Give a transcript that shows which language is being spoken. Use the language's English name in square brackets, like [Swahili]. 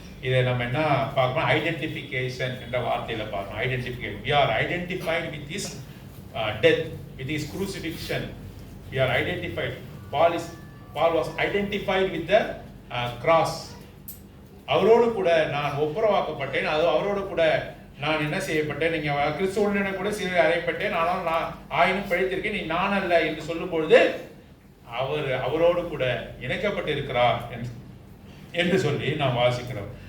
[Tamil] இதை நம்ம என்ன பார்க்கணும்? ஐடென்டிஃபிகேஷன் என்ற வார்த்தையில பார்க்கணும். Identification. [English] We are identified with his death, with his crucifixion. We are identified. Paul was identified with the cross. [Tamil] அவரோடு கூட நான் ஒப்புரவாக்கப்பட்டேன், அது அவரோடு கூட நான் என்ன செய்யப்பட்டேன், நீங்க கிறிஸ்துவனுடன் கூட சிலுவை அறையப்பட்டேன், ஆனால் நான் ஆயினும் பிழைத்திருக்கேன், நீ நான் அல்ல என்று சொல்லும் பொழுது அவரோடு கூட இணைக்கப்பட்டிருக்கிறார் என்று சொல்லி நாம் வாசிக்கிறோம்.